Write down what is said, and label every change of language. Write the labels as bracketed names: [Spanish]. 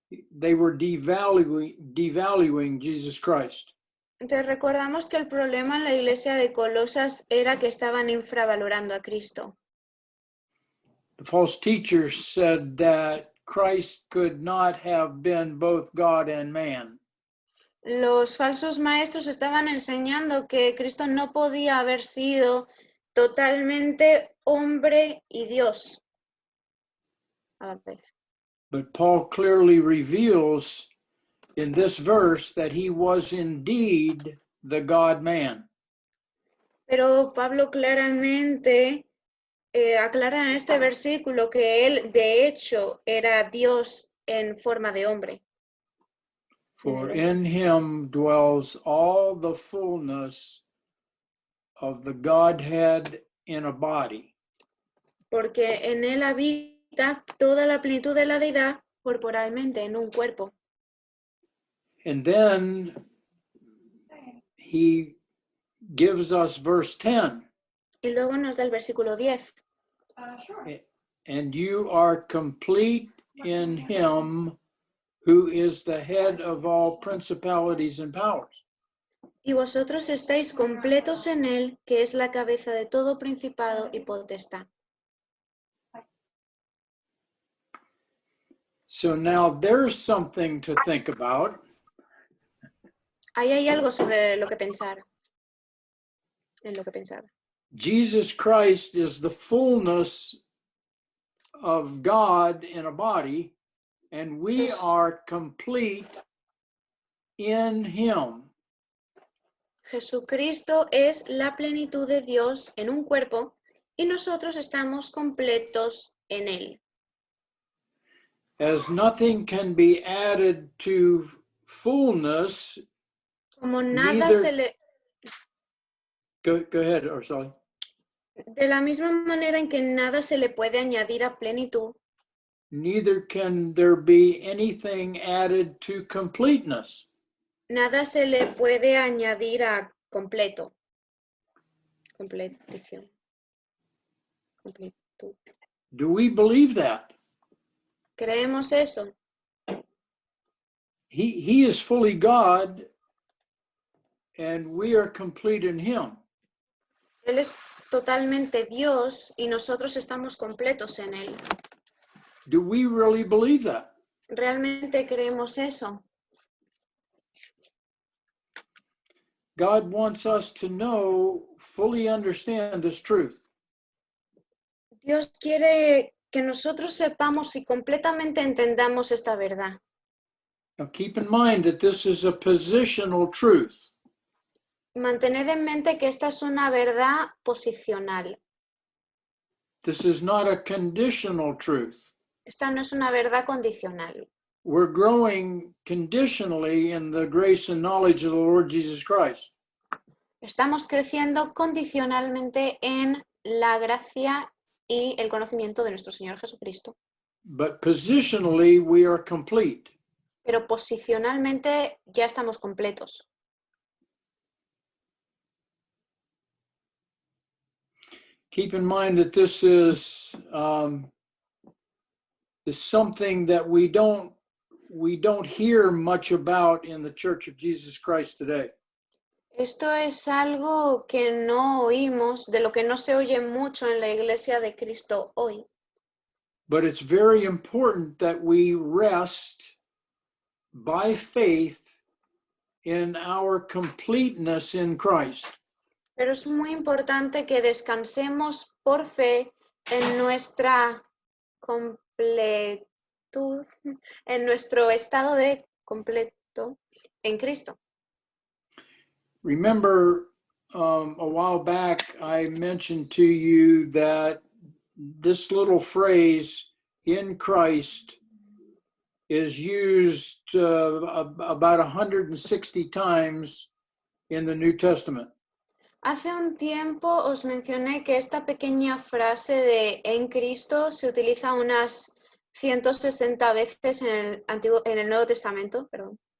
[English] They were devaluing Jesus Christ. [Spanish] Entonces recordamos que el problema en la iglesia de Colosas era que estaban infravalorando a Cristo. [English] The false teachers said that Christ could not have been both God and man. [Spanish] Los falsos maestros estaban enseñando que Cristo no podía haber sido totalmente hombre y Dios a la vez. [English] But Paul clearly reveals in this verse that he was indeed the God-man. [Spanish] Pero Pablo claramente aclara en este versículo que él de hecho era Dios en forma de hombre. [English] For in him dwells all the fullness of the Godhead in a body. [Spanish] Porque en él habita toda la plenitud de la deidad corporalmente en un cuerpo. [English] And then he gives us verse 10. [Spanish] Y luego nos da el versículo 10. [English] And you are complete in him who is the head of all principalities and powers. [Spanish] Y vosotros estáis completos en él, que es la cabeza de todo principado y potestad. [English] So now there's something to think about. [Spanish] Ahí hay algo sobre lo que pensar. En lo que pensar. [English] Jesus Christ is the fullness of God in a body, and we are complete in him. [Spanish] Jesucristo es la plenitud de Dios en un cuerpo y nosotros estamos completos en él. [English] As nothing can be added to fullness, [Spanish] Como nada [English] neither- [Spanish] se le... [English] go ahead, Ursula. [Spanish] De la misma manera en que nada se le puede añadir a plenitud, [English] Neither can there be anything added to completeness. [Spanish] nada se le puede añadir a completo. Completición. Completud. [English] Do we believe that? [Spanish] ¿Creemos eso? [English] He is fully God, and we are complete in him. [Spanish] Él es totalmente Dios y nosotros estamos completos en él. [English] Do we really believe that? [Spanish] ¿Realmente creemos eso? [English] God wants us to know, fully understand this truth. [Spanish] Dios quiere que nosotros sepamos y completamente entendamos esta verdad. [English] Now keep in mind that this is a positional truth. [Spanish] Mantened en mente que esta es una verdad posicional. [English] This is not a conditional truth. [Spanish] Esta no es una verdad condicional. [English] We're growing conditionally in the grace and knowledge of the Lord Jesus Christ. [Spanish] Estamos creciendo condicionalmente en la gracia y el conocimiento de nuestro Señor Jesucristo. [English] But positionally, we are complete. [Spanish] Pero posicionalmente ya estamos completos. [English] Keep in mind that this is something that we don't hear much about in the Church of Jesus Christ today. [Spanish] Esto es algo que no oímos, de lo que no se oye mucho en la Iglesia de Cristo hoy. [English] But it's very important that we rest by faith in our completeness in Christ. [Spanish] Pero es muy importante que descansemos por fe en nuestra completud, en nuestro estado de completo en Cristo. [English] Remember, a while back, I mentioned to you that this little phrase, in Christ, is used about 160 times in the New Testament. [Spanish] Hace un tiempo os mencioné que esta pequeña frase de en Cristo se utiliza unas 160 veces en el Nuevo Testamento, perdón.